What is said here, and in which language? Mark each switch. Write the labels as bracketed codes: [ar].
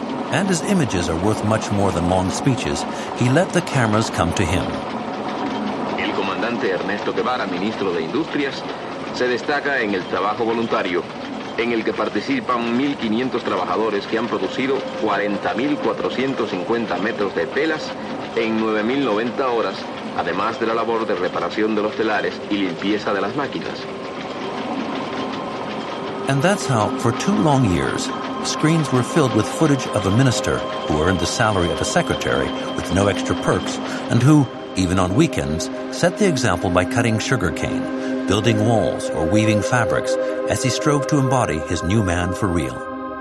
[en] And his images are worth much more than long speeches, he let the cameras come to him. [es] El comandante Ernesto Guevara, ministro de Industrias, se destaca en el trabajo voluntario, en el que participan 1,500 trabajadores que han producido 40,450 metros de telas en 9,090 horas, además de la labor de reparación de los telares y limpieza de las máquinas. [en] And that's how, for two long years, screens were filled with footage of a minister who earned the salary of a secretary with no extra perks and who, even on weekends, set the example by cutting sugar cane, building walls or weaving fabrics as he strove to embody his new man for real.